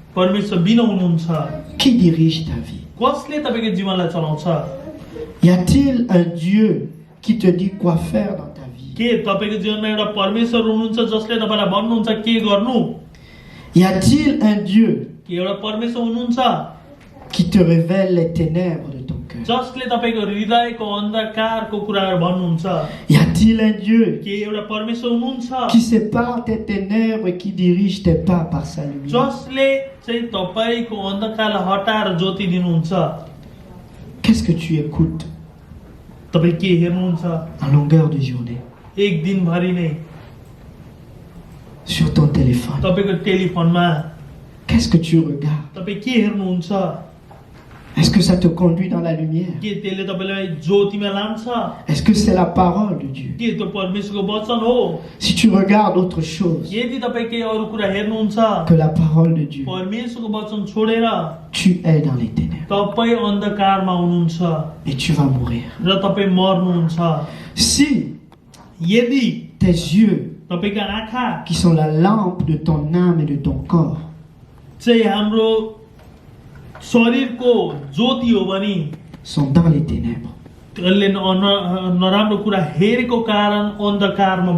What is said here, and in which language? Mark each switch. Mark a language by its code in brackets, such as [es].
[ne] परमेश्वर बिना हुनुहुन्छ? [fr] Qui dirige ta vie? [ne] कसले तपाईँको जीवनलाई चलाउँछ? [fr] Y a-t-il un Dieu qui te dit quoi faire dans ta vie? [ne] के तपाईँको जीवनमा एउटा परमेश्वर हुनुहुन्छ जसले तपाईँलाई भन्नुहुन्छ के गर्नु? [fr] Y a-t-il un Dieu [ne] के एउटा परमेश्वर हुनुहुन्छ [fr] qui te révèle les ténèbres de ton cœur? [ne] जसले तपाईँको हृदयको अन्धकारको कुराहरू भन्नुहुन्छ? [fr] Y a-t-il un Dieu [ne] के एउटा परमेश्वर हुनुहुन्छ [fr] qui sépare tes ténèbres et qui dirige tes pas par sa lumière? [ne] जसले चाहिँ तपाईँको अन्धकारलाई हटाएर ज्योति दिनुहुन्छ? [fr] Qu'est-ce que tu écoutes [ne] तपाईँ के हेर्नुहुन्छ? [fr] en longueur de journée [ne] एक दिनभरि नै [fr] sur ton téléphone? [ne] तपाईँको टेलिफोनमा [fr] Qu'est-ce que tu regardes? [ne] तपाईँ के हेर्नुहुन्छ? [fr] Est-ce que ça te conduit dans la lumière? [ne] के त्यसले तपाईँलाई ज्योतिमा लान्छ? [fr] Est-ce que c'est la parole de Dieu? [ne] के त्यो परमेश्वरको वचन हो? [fr] Si tu regardes autre chose [ne] यदि तपाईँ केही अरू कुरा हेर्नुहुन्छ, [fr] que la parole de Dieu, [ne] परमेश्वरको वचन छोडेर [fr] tu es dans les ténèbres [ne] तपाईँ अन्धकारमा हुनुहुन्छ [fr] et tu vas mourir. [ne] र तपाईँ मर्नुहुन्छ। [fr] Si [ne] यदि [fr] tes yeux, [ne] तपाईँका आँखा [fr] qui sont la lampe de ton âme et de ton corps, [ne] चाहिँ हाम्रो शरीरको ज्योति हो भने [fr] sont dans les ténèbres, [ne] त्यसले नराम्रो कुरा हेरेको कारण अन्धकारमा